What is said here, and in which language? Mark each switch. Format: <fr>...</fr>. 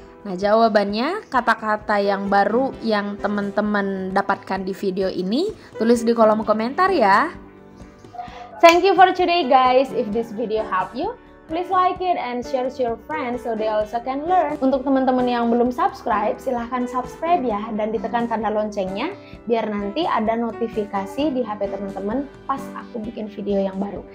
<id>Nah, jawabannya, kata-kata yang baru yang teman-teman dapatkan di video ini, tulis di kolom komentar ya.</id> <en>Thank you for today guys. If this video helped you, please like it and share to your friends so they also can learn.</en> <id>Untuk teman-teman yang belum subscribe, silahkan subscribe ya dan ditekan tanda loncengnya biar nanti ada notifikasi di HP teman-teman pas aku bikin video yang baru.</id>